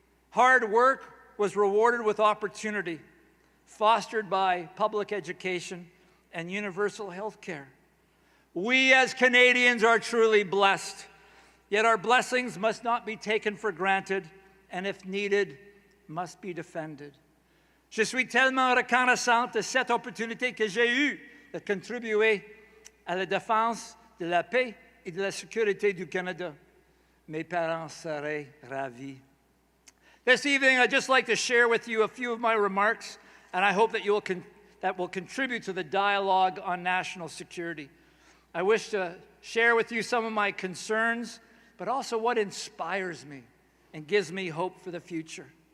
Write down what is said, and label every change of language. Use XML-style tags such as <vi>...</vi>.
<en>Hard work was rewarded with opportunity, fostered by public education and universal health care. We as Canadians are truly blessed. Yet our blessings must not be taken for granted, and if needed, must be defended.</en> <fr>Je suis tellement reconnaissante de cette opportunité que j'ai eue de contribuer à la défense de la paix et de la sécurité du Canada. Mes parents seraient ravis.</fr> <en>This evening, I'd just like to share with you a few of my remarks, and I hope that that will contribute to the dialogue on national security. I wish to share with you some of my concerns, but also what inspires me and gives me hope for the future.</en>